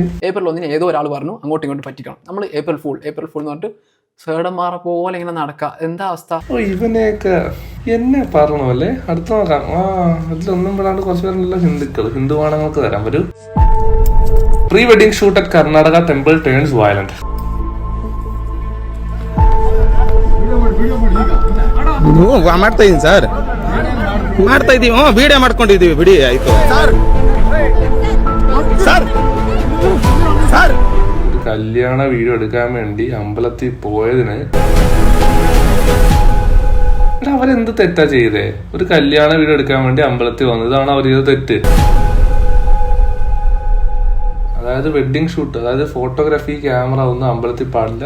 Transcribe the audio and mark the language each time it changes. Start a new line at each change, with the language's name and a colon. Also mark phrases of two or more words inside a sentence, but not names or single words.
Malayalam: ഏപ്രിൽ 1 ഏതോ ഒരാൾ പറഞ്ഞു അങ്ങോട്ടും ഇങ്ങോട്ടും പറ്റിക്കണം. നമ്മൾ
English: April Fool
Malayalam: എന്ന് പറഞ്ഞിട്ട് സേടന്മാരെ പോലെ ഇങ്ങനെ നടക്കുക. എന്താ അവസ്ഥ? ഇവനെയൊക്കെ എന്നെ പറഞ്ഞു അല്ലേ? അടുത്ത നോക്കാം. അതിലൊന്നും പെടാണ്ട് കുറച്ച് പേരുള്ള ഹിന്ദു ആണുങ്ങൾക്ക് തരാൻ വരൂ.
English: Pre wedding shoot at Karnataka temple turns violent.
Kannada: ಮಾಡ್ತಾ ಇದೀನಿ ಸರ್, ಮಾಡ್ತಾ ಇದೀವಿ. ವಿಡಿಯೋ ಮಾಡ್ಕೊಂಡಿದೀವಿ, ಬಿಡಿ ಆಯ್ತು ಸರ್.
Malayalam: ഒരു കല്യാണ വീഡിയോ എടുക്കാൻ വേണ്ടി അമ്പലത്തിൽ പോയതിന് അവരെന്ത് തെറ്റാ ചെയ്തേ? ഒരു കല്യാണ വീഡിയോ എടുക്കാൻ വേണ്ടി അമ്പലത്തിൽ വന്നതാണ് അവർ ചെയ്ത തെറ്റ്. അതായത്
English: wedding shoot,
Malayalam: അതായത് ഫോട്ടോഗ്രാഫി, ക്യാമറ ഒന്നും അമ്പലത്തിൽ പാടില്ല.